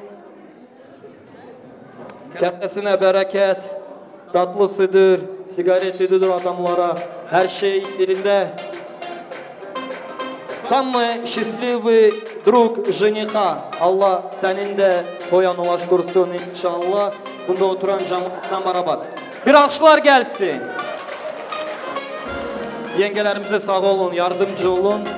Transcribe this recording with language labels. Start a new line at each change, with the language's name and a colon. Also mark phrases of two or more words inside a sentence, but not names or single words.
Turkish: Kendisine bereket. Tatlısıdır, sigaretlidir adamlara, her şey yerinde.
Russian: Самый счастливый друг жениха.
Turkish: Allah senin de toyan ulaştırsın inşallah. Bunda oturan cemaattan beraber. Bir alkışlar gelsin. Yengelerimize sağ olun, yardımcı olun.